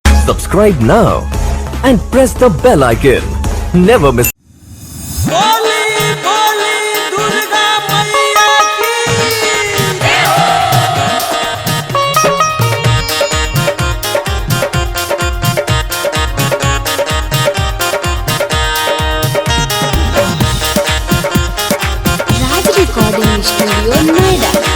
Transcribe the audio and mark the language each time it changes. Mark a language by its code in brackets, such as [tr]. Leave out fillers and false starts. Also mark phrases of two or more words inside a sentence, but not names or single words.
[en] Subscribe now and press the bell icon. Never miss. [hi] बोली बोली दुर्गा मैया की राज रिकॉर्डिंग स्टूडियो नोएडा।